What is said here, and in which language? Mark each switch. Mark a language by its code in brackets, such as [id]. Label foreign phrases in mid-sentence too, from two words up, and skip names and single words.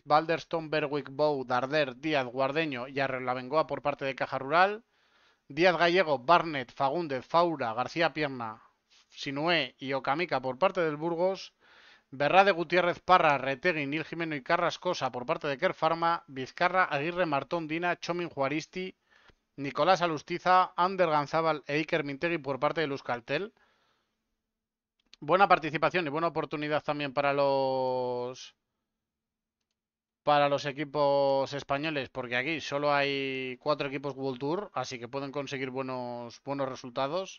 [es] Balderstone, Berwick, Bow, Darder, Díaz, Guardeño y Arrelabengoa por parte de Caja Rural. Díaz Gallego, Barnett, Fagúndez, Faura, García Pierna, Sinué y Okamica por parte del Burgos. Berrade, Gutiérrez, Parra, Retegui, Nil Jimeno y Carrascosa por parte de Kerr Pharma. Vizcarra, Aguirre, Martón, Dina, Chomin Juaristi, Nicolás Alustiza, Ander Ganzábal e Iker Mintegui por parte de Euskaltel. Buena participación y buena oportunidad también para los equipos españoles, porque aquí solo hay 4 equipos World Tour, así que pueden conseguir buenos resultados.